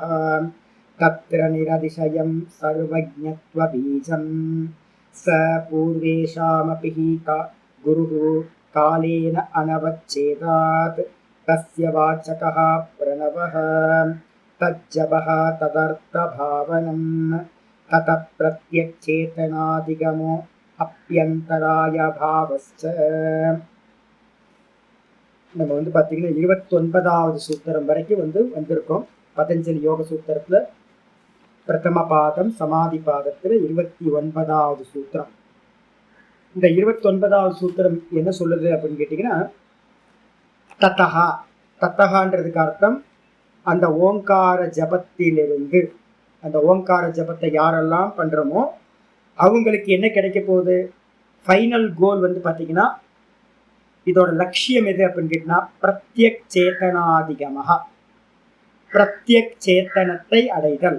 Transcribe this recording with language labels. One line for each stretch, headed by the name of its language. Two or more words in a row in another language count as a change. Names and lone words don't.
Sanskrit: तत्र निरतिशयं सर्वज्ञत्वबीजं स पूर्वेषामपि हि गुरुः कालेन अनवच्छेदात् तस्य वाचकः प्रणवः तज्जपः तदर्थभावनं ततः प्रत्यक्चेतनादिगमो अप्यन्तराय भावश्च।
Tamil: நம்ம பார்த்தீங்கன்னா 29வது சூத்திரம் வரைக்கும் வந்திருக்கோம். பதஞ்சலி யோக சூத்திரத்தில் பிரதம பாதம் சமாதி பாதத்தில் 29வது சூத்திரம். இந்த 29வது சூத்திரம் என்ன சொல்லுது அப்படின்னு கேட்டிங்கன்னா, தத்தஹா தத்தகான்றதுக்கு அர்த்தம் அந்த ஓங்கார ஜபத்திலிருந்து, அந்த ஓங்கார ஜபத்தை யாரெல்லாம் பண்ணுறோமோ அவங்களுக்கு என்ன கிடைக்க போகுது,
English: final goal
Tamil: பார்த்தீங்கன்னா இதோட லட்சியம் எது அப்படின்னு கேட்டிங்கன்னா
Sanskrit: प्रत्यक् चेतनाधिगमः,
Tamil: பிரத்யக் சேத்தனத்தை அடைதல்.